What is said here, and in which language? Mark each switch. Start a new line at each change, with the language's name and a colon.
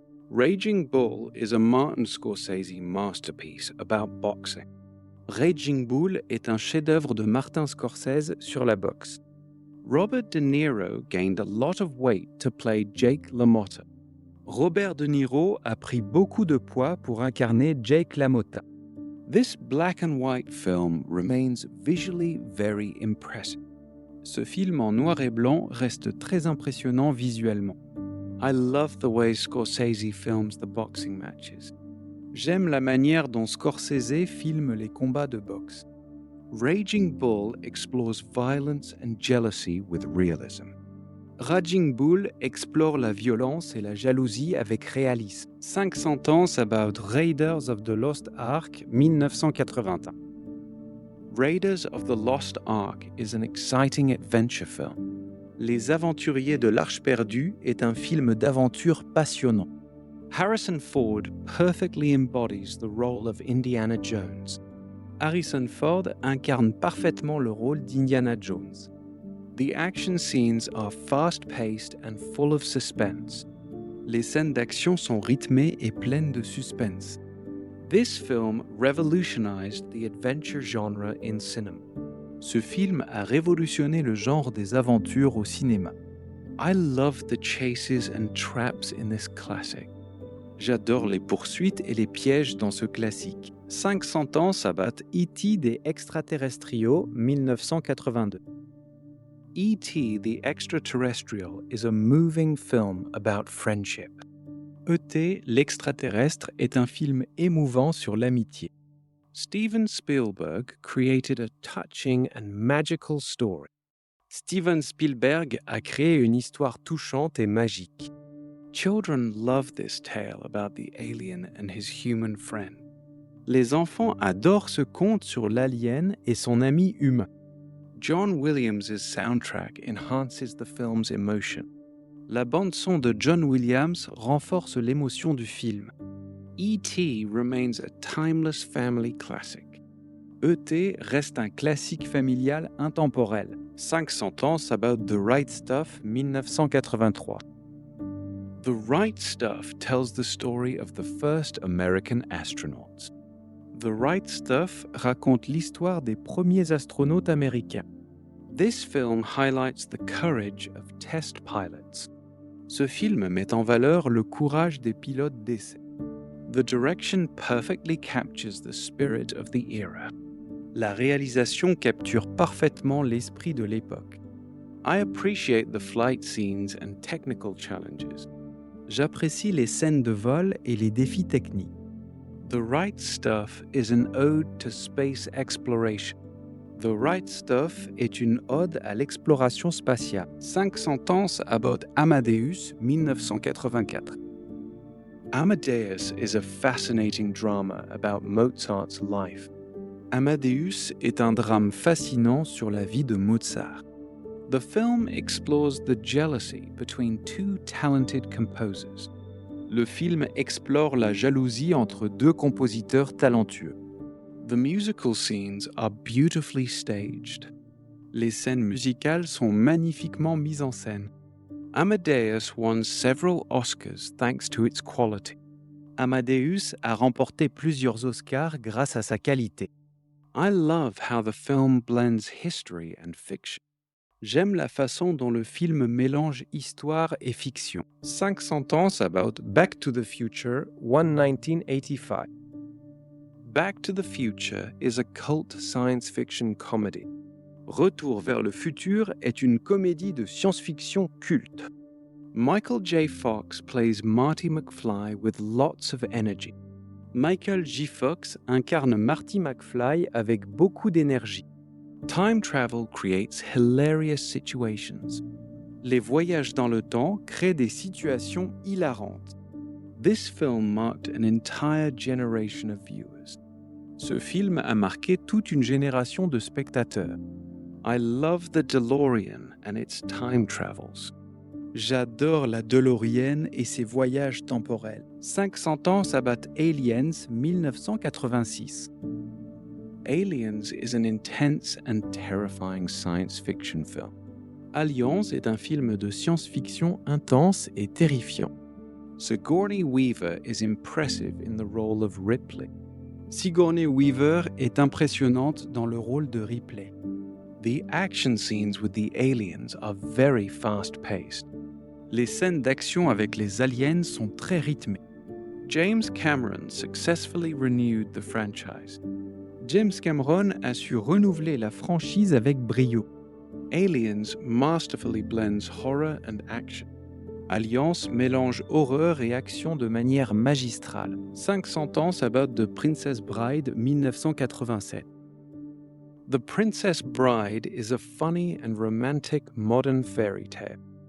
English: Raging Bull is a Martin Scorsese masterpiece about boxing.
French: Raging Bull est un chef-d'œuvre de Martin Scorsese sur la boxe.
English: Robert De Niro gained a lot of weight to play Jake LaMotta.
French: Robert De Niro a pris beaucoup de poids pour incarner Jake LaMotta.
English: This black and white film remains visually very impressive.
French: Ce film en noir et blanc reste très impressionnant visuellement.
English: I love the way Scorsese films the boxing matches.
French: J'aime la manière dont Scorsese filme les combats de boxe.
English: Raging Bull explores violence and jealousy with realism.
French: Raging Bull explore la violence et la jalousie avec réalisme.
English: 500 Ans About Raiders of the Lost Ark 1981. Raiders of the Lost Ark is an exciting adventure film.
French: Les Aventuriers de l'Arche perdue est un film d'aventure passionnant.
English: Harrison Ford perfectly embodies the role of Indiana Jones.
French: Harrison Ford incarne parfaitement le rôle d'Indiana Jones.
English: The action scenes are fast-paced and full of suspense.
French: Les scènes d'action sont rythmées et pleines de suspense.
English: This film revolutionized the adventure genre in cinema.
French: Ce film a révolutionné le genre des aventures au cinéma.
English: I love the chases and traps in this classic.
French: J'adore les poursuites et les pièges dans ce classique.
English: 500 Ans About E.T. des Extraterrestriaux 1982. E.T. the Extraterrestrial is a moving film about friendship.
French: E.T. l'extraterrestre est un film émouvant sur l'amitié.
English: Steven Spielberg created a touching and magical story.
French: Steven Spielberg a créé une histoire touchante et magique.
English: Children love this tale about the alien and his human friend.
French: Les enfants adorent ce conte sur l'alien et son ami humain.
English: John Williams' soundtrack enhances the film's emotion.
French: La bande-son de John Williams renforce l'émotion du film. E.T.
English: remains a timeless family classic. E.T.
French: reste un classique familial intemporel.
English: 500 Ans About the Right Stuff 1983. The Right Stuff tells the story of the first American astronauts.
French: The Right Stuff raconte l'histoire des premiers astronautes américains.
English: This film highlights the courage of test pilots.
French: Ce film met en valeur le courage des pilotes d'essai.
English: The direction perfectly captures the spirit of the era.
French: La réalisation capture parfaitement l'esprit de l'époque.
English: I appreciate the flight scenes and technical challenges.
French: J'apprécie les scènes de vol et les défis techniques.
English: The Right Stuff is an ode to space exploration.
French: The Right Stuff est une ode à l'exploration spatiale.
English: 500 Ans About Amadeus 1984. Amadeus is a fascinating drama about Mozart's life.
French: Amadeus est un drame fascinant sur la vie de Mozart.
English: The film explores the jealousy between two talented composers.
French: Le film explore la jalousie entre deux compositeurs talentueux.
English: The musical scenes are beautifully staged.
French: Les scènes musicales sont magnifiquement mises en scène.
English: Amadeus won several Oscars thanks to its quality.
French: Amadeus a remporté plusieurs Oscars grâce à sa qualité.
English: I love how the film blends history and fiction.
French: J'aime la façon dont le film mélange histoire et fiction.
English: 500 Ans About Back to the Future 1985. Back to the Future is a cult science fiction comedy.
French: Retour vers le futur est une comédie de science-fiction culte.
English: Michael J. Fox plays Marty McFly with lots of energy.
French: Michael J. Fox incarne Marty McFly avec beaucoup d'énergie.
English: Time travel creates hilarious situations.
French: Les voyages dans le temps créent des situations hilarantes.
English: This film marked an entire generation of viewers.
French: Ce film a marqué toute une génération de spectateurs.
English: I love the DeLorean and its time travels.
French: J'adore la DeLorean et ses voyages temporels.
English: 500 Ans About Aliens 1986. Aliens is an intense and terrifying science fiction film.
French: Alliance est un film de science-fiction intense et terrifiant.
English: Sigourney Weaver is impressive in the role of Ripley.
French: Sigourney Weaver est impressionnante dans le rôle de Ripley.
English: The action scenes with the aliens are very fast-paced.
French: Les scènes d'action avec les aliens sont très rythmées.
English: James Cameron successfully renewed the franchise.
French: James Cameron a su renouveler la franchise avec brio.
English: Aliens masterfully blends horror and action.
French: Alliance mélange horreur et action de manière magistrale.
English: 500 ans about The Princess Bride 1987. The Princess Bride is a funny and romantic modern fairy tale.